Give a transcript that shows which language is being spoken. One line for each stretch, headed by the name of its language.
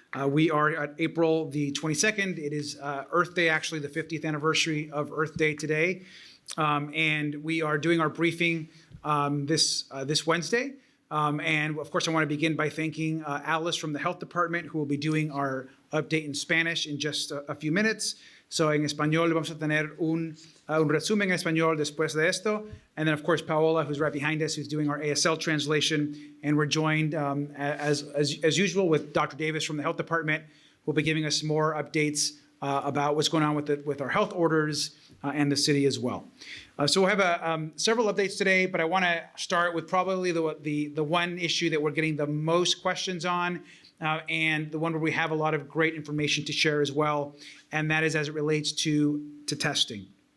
English: We are at April the 22nd. It is Earth Day, actually the 50th anniversary of Earth Day today. And we are doing our briefing this Wednesday. And of course, I want to begin by thanking Alice from the Health Department, who will be doing our update in Spanish in just a few minutes. So
Spanish: en español vamos a tener un resumen en español después de esto.
English: And then, of course, Paola, who's right behind us, who's doing our ASL translation. And we're joined, as usual, with Dr. Davis from the Health Department, who will be giving us more updates about what's going on with our health orders and the city as well. So we'll have several updates today, but I want to start with probably the one issue that we're getting the most questions on, and the one where we have a lot of great information to share as well, and that is as it relates to testing.